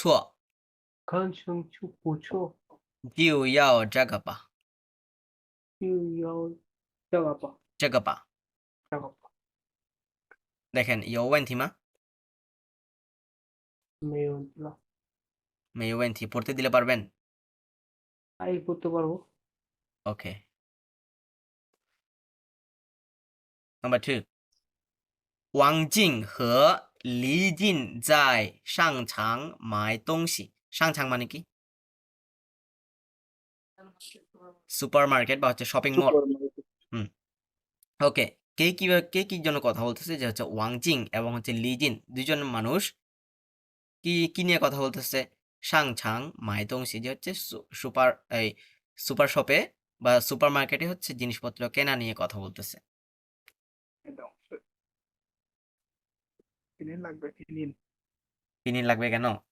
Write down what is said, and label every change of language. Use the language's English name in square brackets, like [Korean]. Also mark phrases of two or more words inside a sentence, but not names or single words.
[Chinese] 看上去不错，就要这个吧就要这个吧，这个吧这个吧， দেখেন有问题吗没有了，没有问题 [Bangla] পড়তে দিলে পারবেন আই করতে পারবো। [Chinese] ওকে Number 2 王静和黎静在商场买东西商场 [Bangla] মানে কি [English] supermarket [Bangla] বা হচ্ছে [English] shopping mall [Bangla] ওকে কে কি জন্য কথা বলতেছে যে হচ্ছে ওয়াং জিং এবং হচ্ছে লি জিন দুজন মানুষ কি নিয়ে কথা বলতেছে [Chinese] 商场买东西 [Bangla] যে হচ্ছে [English] super shop [Bangla] বা [English] supermarket [Bangla] হচ্ছে জিনিসপত্র কেনা নিয়ে কথা বলতেছে কিনিন লাগবে কেন